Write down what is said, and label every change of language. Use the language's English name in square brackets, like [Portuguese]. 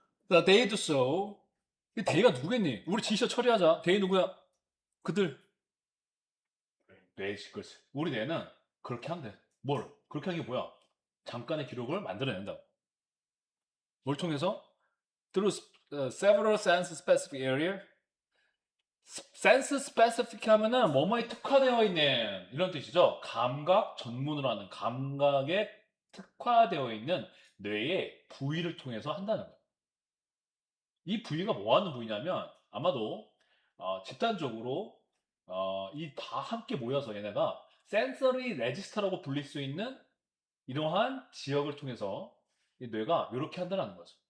[Korean] 자, [English] they do so. [Korean] 이 they가 누구겠니? 우리 지시어 처리하자. they 누구야? 그들. 뇌, 그렇지. 우리 뇌는 그렇게 한대. 뭘? 그렇게 하는 게 뭐야? 잠깐의 기록을 만들어낸다. 뭘 통해서? [English] Through several sense specific area. [Korean] 센스 스페시픽 하면은 뭐뭐에 특화되어 있는 이런 뜻이죠. 감각 전문으로 하는 감각에 특화되어 있는 뇌의 부위를 통해서 한다는 거예요. 이 부위가 뭐 하는 부위냐면 아마도 집단적으로 이 다 함께 모여서 얘네가 센서리 레지스터라고 불릴 수 있는 이러한 지역을 통해서 이 뇌가 이렇게 한다는 거죠.